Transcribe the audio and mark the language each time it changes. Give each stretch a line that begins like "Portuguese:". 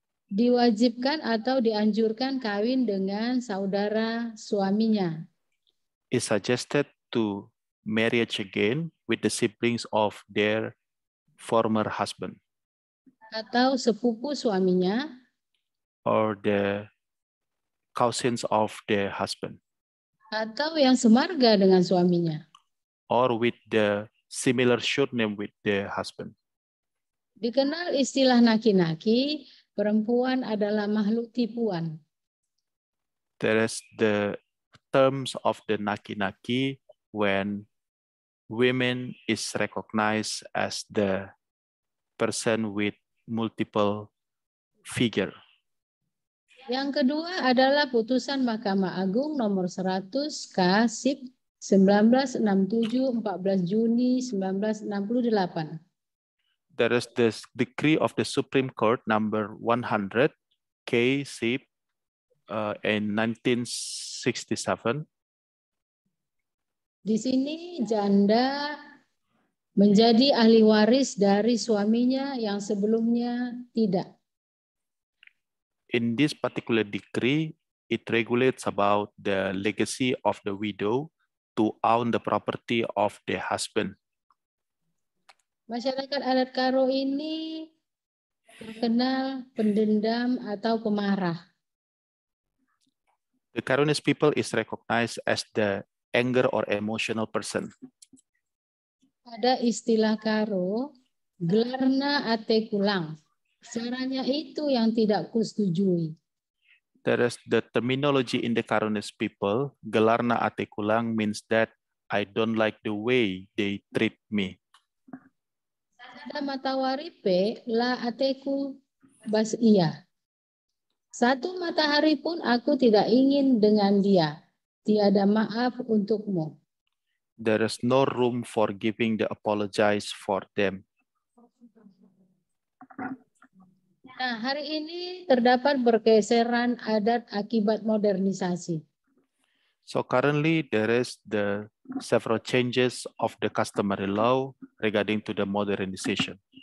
Indonesian: diwajibkan atau dianjurkan kawin dengan saudara suaminya.
English: is suggested to marriage again with the siblings of their former husband
Indonesian: Atau sepupu suaminya,
English: or the cousins of their husband
Indonesian: atau yang semarga dengan suaminya.
English: or with the similar surname with the husband.
Indonesian: Dikenal istilah naki-naki, perempuan adalah makhluk tipuan.
English: There is the terms of the naki-naki when women is recognized as the person with multiple figure.
Indonesian: Yang kedua adalah putusan Mahkamah Agung nomor 100 K/SIP 1967 14 Juni 1968.
English: There is this decree of the Supreme Court number 100 K/SIP in 1967.
Indonesian: Di sini janda menjadi ahli waris dari suaminya yang sebelumnya tidak.
English: In this particular decree, it regulates about the legacy of the widow to own the property of the husband.
Indonesian: Masyarakat adat Karo ini terkenal pendendam atau pemarah.
English: The Karonis people is recognized as the anger or emotional person.
Indonesian: Ada istilah Karo,
Batak Karo: gelarna ate kulang.
Indonesian: Caranya itu yang tidak kusetujui.
English: There is the terminology in the Karonis people,
Batak Karo: gelarna ate kulang
English: means that I don't like the way they treat me.
Batak Karo: Ada matawaripe la ateku bas iya.
Indonesian: Satu matahari pun aku tidak ingin dengan dia. Tiada maaf untukmu.
English: There is no room for giving the apologize for them.
Indonesian: Nah, hari ini terdapat pergeseran adat akibat modernisasi.
English: So currently there is the several changes of the customary law regarding to the modernization.